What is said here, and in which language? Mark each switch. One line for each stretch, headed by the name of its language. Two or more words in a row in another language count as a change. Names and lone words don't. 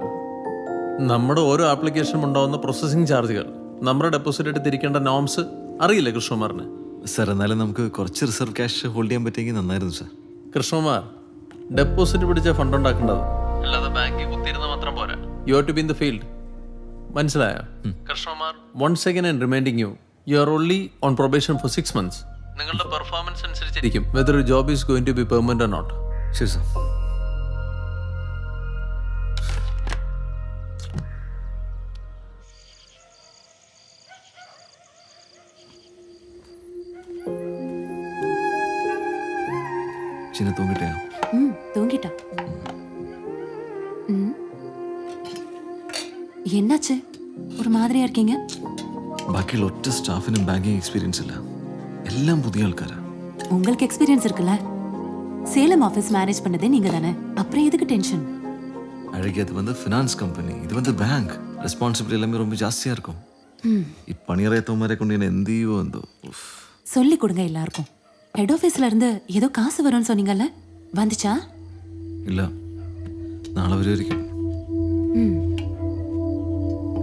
Malayalam: നമ്മുടെ ഓരോ ആപ്ലിക്കേഷനും ഉണ്ടാവുന്ന
English: processing charges,
Malayalam: നമ്മുടെ ഡെപ്പോസിറ്റ് ആയിട്ട് തിരിക്കേണ്ട നോംസ് അറിയില്ലേ കൃഷ്ണകുമാറിന്? സാർ, എന്നാലും നമുക്ക് കുറച്ച്
English: reserve cash hold
Malayalam: ചെയ്യാൻ പറ്റിയെങ്കിൽ നന്നായിരുന്നു സാർ. കൃഷ്ണകുമാർ, ഡെപ്പോസിറ്റ് പിടിച്ച ഫണ്ട് ഉണ്ടാക്കേണ്ടത്, അല്ലാതെ ബാങ്കിൽ കുത്തിയിരുന്ന മാത്രം പോരാ.
English: you have to be in the field.
Malayalam: മനസ്സിലായോ കൃഷ്ണകുമാർ?
English: once again I am reminding you, you are only on probation for 6 months.
Malayalam: നിങ്ങളുടെ പെർഫോമൻസ് അനുസരിച്ചിരിക്കും
English: whether a job is going to be permanent or not.
Malayalam: ശരി സാർ.
Tamil: சின்ன தூங்கிட்டேன். தூங்கிட்டா. என்னாச்சு, ஒரு மாதிரியா இருக்கீங்க?
Malayalam: ബാക്കിയുള്ള ഒറ്റ സ്റ്റാഫിനും
English: banking experience
Malayalam: ഇല്ല. എല്ലാം പുതിയ ആൾക്കാരാ.
Tamil: உங்களுக்கு எக்ஸ்பீரியன்ஸ் இருக்குல்ல? சேலம்
English: office manage
Tamil: பண்ணதே நீங்க தானே, அப்புறம் எதுக்கு டென்ஷன்? அழகி, அது வந்து
English: finance company,
Tamil: இது வந்து பேங்க். ரெஸ்பான்சிபிலிட்டி எல்லாமே ரொம்ப ஜாஸ்தியாக இருக்கும்.
Malayalam: இப்பணியறையத்தவமாരെ കൊണ്ട് ഞാൻ എന്ത് ചെയ്യുമോ എന്തോ.
Tamil: சொல்லி கொடுங்க எல்லாருக்கும்.
English: head officeல
Tamil: இருந்து ஏதோ காசு வரும்னு சொன்னீங்கல்ல, வந்துச்சா?
Malayalam: ഇല്ല, നാളെ വരുമായിരിക്കും.